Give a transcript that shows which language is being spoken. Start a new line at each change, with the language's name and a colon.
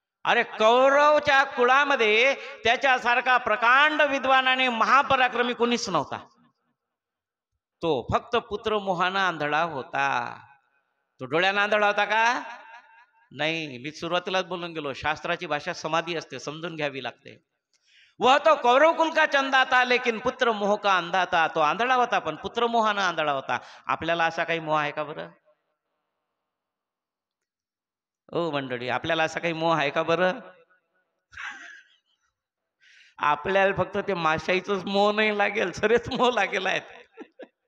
Marathi: अरे कौरवच्या कुळामध्ये त्याच्यासारखा प्रकांड विद्वान आणि महापराक्रमी कोणीच नव्हता, तो फक्त पुत्र मोहाना आंधळा होता। तो डोळ्यानं आंधळा होता का? नाही। मी सुरुवातीलाच बोलून गेलो, शास्त्राची भाषा समाधी असते, समजून घ्यावी लागते।
Hindi: वह तो कौरव कुल का चंदा था लेकिन पुत्र मोह का अंधा था।
Marathi: तो आंधळा होता पण पुत्र मोहानं आंधळा होता। आपल्याला असा काही मोह आहे का बरं? ओ मंडळी, आपल्याला असा काही मोह आहे का बरं? आपल्याला फक्त ते माशाईचंच मोह नाही लागेल, सरेच मोह लागेल आहेत।